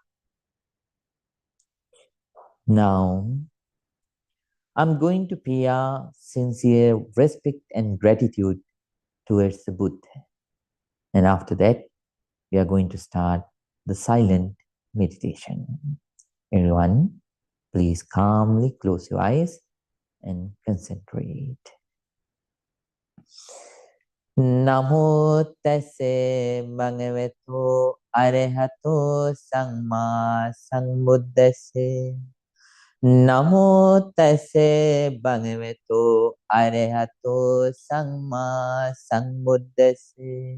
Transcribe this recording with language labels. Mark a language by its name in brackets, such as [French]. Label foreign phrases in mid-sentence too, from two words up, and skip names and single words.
[English] Now, I'm going to pay a sincere respect and gratitude towards the Buddha. And after that, we are going to start the silent meditation. Everyone, please calmly close your eyes and concentrate. [Pali] Namo tase bhagavato arahato samma sambuddhase. Namo tase bhagavato arahato samma sambuddhase.